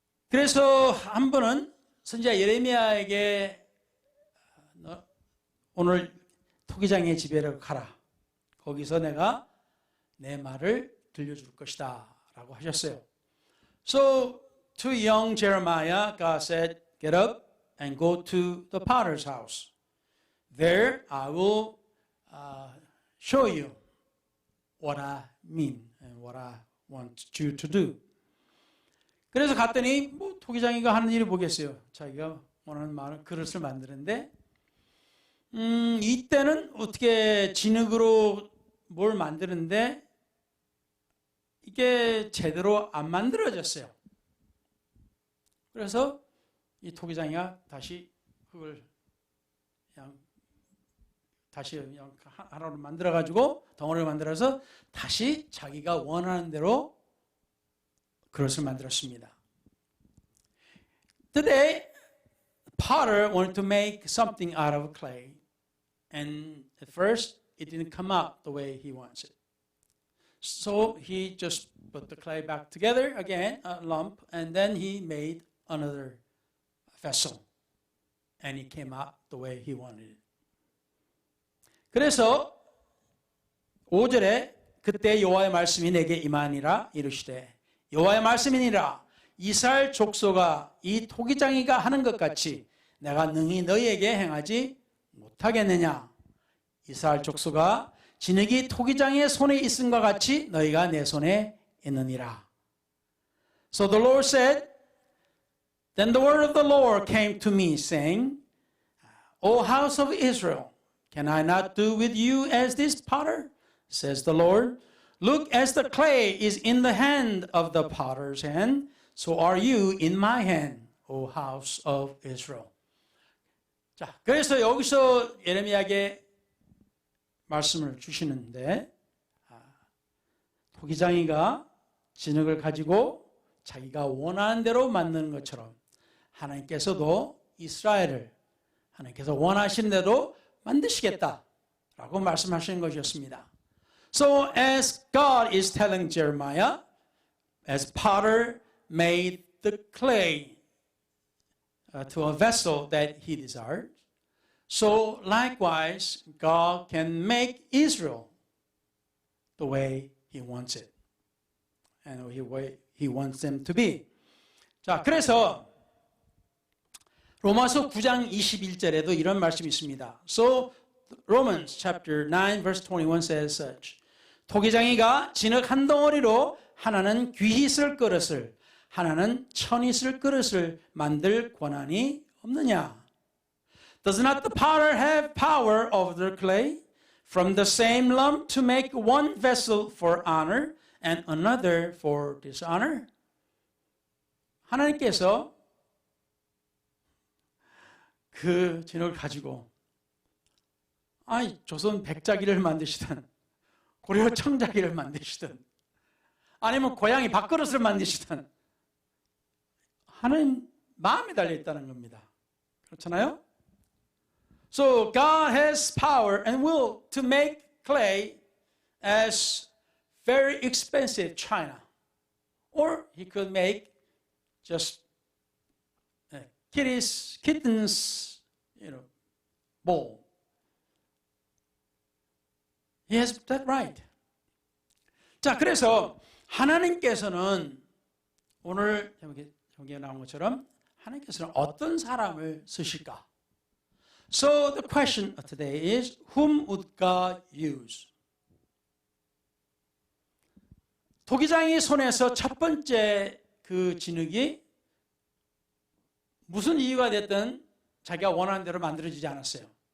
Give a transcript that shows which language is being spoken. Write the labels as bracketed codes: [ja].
[ko] 그래서 한 번은 선지자 예레미야에게 오늘 토기장의 집에로 가라. 거기서 내가 내 말을 들려줄 것이다 라고 하셨어요. [en] So to young Jeremiah, God said, get up and go to the potter's house. There I will show you what I mean and what I want you to do. [ko] 그래서 갔더니 뭐 토기장이가 하는 일이 뭐겠어요. 자기가 원하는 말은 그릇을 만드는데 이때는 어떻게 진흙으로 뭘 만드는데 이게 제대로 안 만들어졌어요. 그래서 이 토기장이가 다시 흙을 그냥 다시 그냥 하나로 만들어가지고 덩어리를 만들어서 다시 자기가 원하는 대로 그릇을 만들었습니다. [en] Today, potter wanted to make something out of clay, and at first it didn't come out the way he wants it. So he just put the clay back together again, a lump, and then he made another vessel, and it came out the way he wanted it. [ko] 그래서 5절에 그때 여호와의 말씀이 내게 임하니라 이르시되 여호와의 말씀이니라 이스라엘 족속아 이 토기장이가 하는 것 같이 내가 능히 너희에게 행하지 못하겠느냐. 이스라엘 족속아 진흙이 토기장의 손에 있음과 같이 너희가 내 손에 있느니라. [en] So the Lord said, Then the word of the Lord came to me saying, O house of Israel, can I not do with you as this potter? Says the Lord. Look, as the clay is in the hand of the potter's hand, so are you in my hand, O house of Israel. [ko] 자, 그래서 여기서 예레미야에게 말씀을 주시는데 토기장이가 진흙을 가지고 자기가 원하는 대로 만드는 것처럼 하나님께서도 이스라엘을 하나님께서 원하시는 대로 만드시겠다라고 말씀하시는 것이었습니다. [en] So as God is telling Jeremiah, as potter made the clay to a vessel that he desired, so likewise God can make Israel the way he wants it and the way he wants them to be. [ko] 자, 그래서 로마서 9장 21절에도 이런 말씀이 있습니다. [en] So Romans chapter 9 verse 21 says such. [ko] 토기장이가 진흙 한 덩어리로 하나는 귀히 쓸 그릇을 하나는 천히 쓸 그릇을 만들 권한이 없느냐? [en] Does not the potter have power over the clay from the same lump to make one vessel for honor and another for dishonor? [ko] 하나님께서 그 진흙을 가지고 조선 백자기를 만드시든 고려 청자기를 만드시든 아니면 고양이 밥그릇을 만드시든 하나님 마음에 달려있다는 겁니다. 그렇잖아요? [en] So God has power and will to make clay as very expensive china. Or he could make just kittens, bowl. He has that right. [ko] 자, 그래서 하나님께서는 오늘 여기에 나온 것처럼 하나님께서는 어떤 사람을 쓰실까? [en] So the question of today is, whom would God use? [ko] 토기장이 손에서 첫 번째 그 진흙이 무슨 이유가 됐든 자기가 원하는 대로 만들어지지 않았어요.